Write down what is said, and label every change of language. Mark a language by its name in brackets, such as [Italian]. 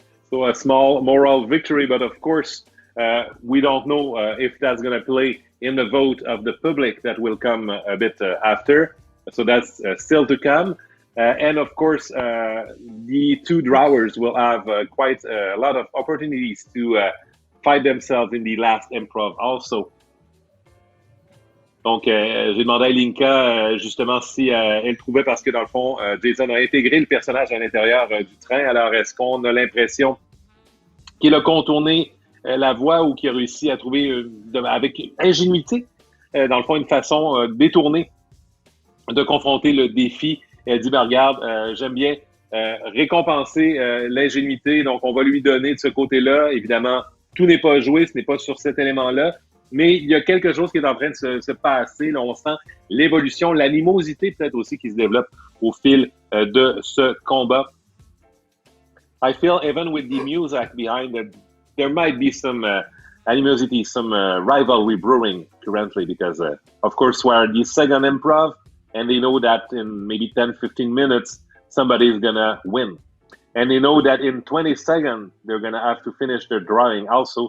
[English] So a small moral victory, but of course, we don't know if that's going to play in the vote of the public that will come a bit after. So that's still to come. And of course, the two drawers will have quite a lot of opportunities to fight themselves in the last improv also. [French] Donc, j'ai demandé à Ilinca justement si elle trouvait, parce que dans le fond, Jason a intégré le personnage à l'intérieur du train. Alors, est-ce qu'on a l'impression qu'il a contourné la voie ou qu'il a réussi à trouver avec ingénuité, dans le fond, une façon détournée de confronter le défi? Elle dit, ben, regarde, j'aime bien récompenser l'ingénuité, donc on va lui donner de ce côté-là. Évidemment, tout n'est pas joué, ce n'est pas sur cet élément-là, mais il y a quelque chose qui est en train de se passer. Là, on sent l'évolution, l'animosité peut-être aussi qui se développe au fil de ce combat. [English] I feel even with the music behind it, there might be some animosity, some rivalry brewing currently because, of course, we're the second improv, and they know that in maybe 10, 15 minutes, somebody is going to win. And they know that in 20 seconds, they're going to have to finish their drawing also.